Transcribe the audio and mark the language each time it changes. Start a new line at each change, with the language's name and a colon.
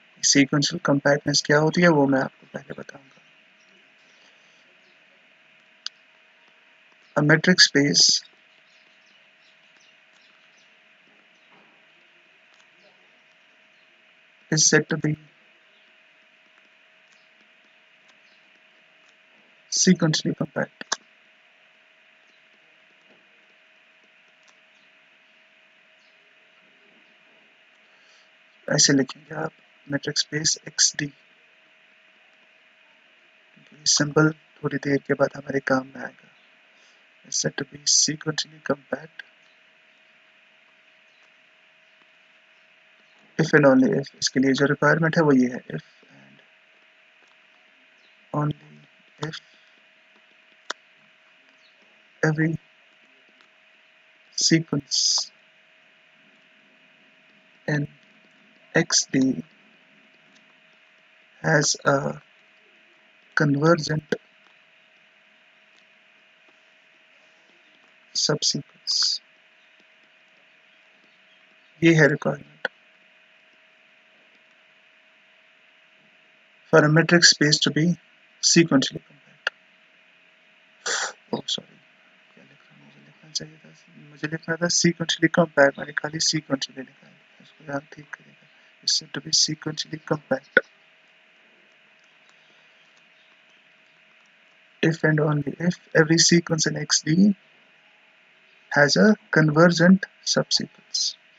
Hindi: Sequential compactness क्या होती है वो मैं आपको पहले बताऊंगा।
English: A metric space is said to be sequentially compact.
Hindi: ऐसे लिखेंगे आप metric space XD, सिंबल थोड़ी देर के बाद हमारे काम में आएगा।
English: Is said to be sequentially compact if and only if,
Hindi: इसके लिए जो रिक्वायरमेंट है वो ये है,
English: If and only if every sequence in XD has a convergent subsequence.
Hindi: ये है
English: requirement for a metric space to be sequentially compact. Oh sorry,
Hindi: क्या लिख रहा हूँ, मुझे लिखना चाहिए था, मुझे लिखना था
English: sequentially compact,
Hindi: मैंने खाली
English: sequentially
Hindi: लिखा है, इसको यहाँ ठीक करेगा,
English: it's said to be sequentially compact if and only if every sequence in XD has a convergent subsequence.